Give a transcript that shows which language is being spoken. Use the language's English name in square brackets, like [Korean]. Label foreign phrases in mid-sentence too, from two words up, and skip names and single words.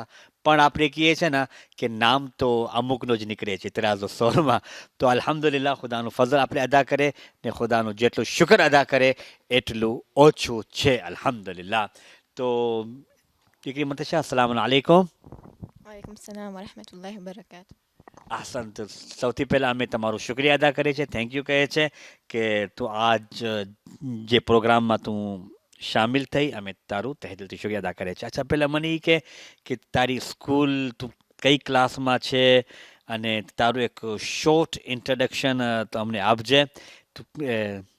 [Gujarati] પણ આપણે કહીએ છીએ ને કે નામ તો અમુકનો જ નીકળે છે ત્રાસો સોરમાં. તો અલ્હમ્દુલિલ્લાહ ખુદાનું ફઝલ આપણે અદા કરે ને ખુદાનું જેટલું શુક્ર અદા કરે એટલું ઓછું છે અલ્હમ્દુલિલ્લાહ. તો દીકરી મંતશા, [Arabic] السلام عليكم. وعليكم السلام ورحمة الله وبركاته. [Gujarati] આસન. તો સૌથી પહેલાં અમે તમારું શુક્રિયા અદા કરીએ છીએ, [English] Thank you [Gujarati] કહે છે કે તું આજ જે પ્રોગ્રામમાં તું શામિલ થઈ, અમે તારું તહેદિલથી શુક્રિયા અદા કરે છે. અચ્છા, પહેલાં મને એ કે તારી સ્કૂલ તું કઈ ક્લાસમાં છે અને તારું એક [English] short introduction [Gujarati] તો અમને આપજે.